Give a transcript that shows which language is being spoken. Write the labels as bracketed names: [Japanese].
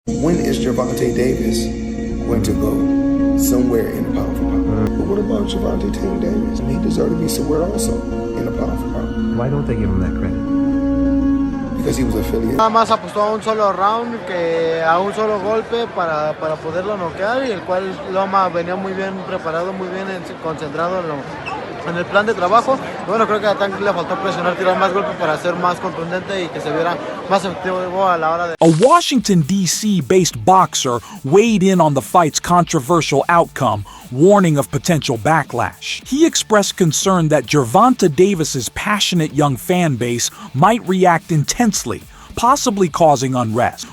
[English] When is Gervonta Davis going to go somewhere in the pound for pound? But what about Gervonta Davis? He deserved to be somewhere also in the pound for pound. Why don't they give him that credit? Because he was affiliated. [Spanish] Nada más apostó a un solo round, que a un solo golpe para poderlo noquear, y el cual Loma venía muy bien preparado, muy bien concentrado en el plan de trabajo. Bueno, creo que a Tank le faltó presionar, tirar más golpes para ser más contundente y que se viera más efectivo a la hora de... [English] A Washington, D.C.-based boxer weighed in on the fight's controversial outcome, warning of potential backlash. He expressed concern that Gervonta Davis's passionate young fan base might react intensely, possibly causing unrest.